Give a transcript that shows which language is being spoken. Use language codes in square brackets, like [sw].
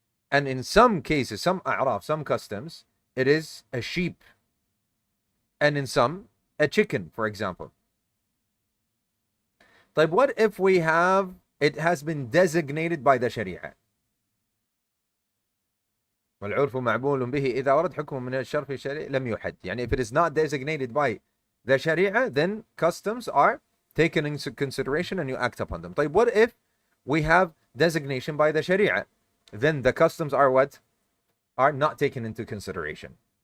[en] And in some cases, some a'raf, some customs, it is a sheep. And in some, a chicken, for example. But what if we have, it has been designated by the Sharia? [ar] والعرف معبول به إذا ورد حكم من الشرع في الشريعة لم يحد. [en] يعني if it is not designated by the Sharia, then customs are taken into consideration and you act upon them. طيب, what if we have designation by the Sharia? Then the customs are what? Are not taken into consideration.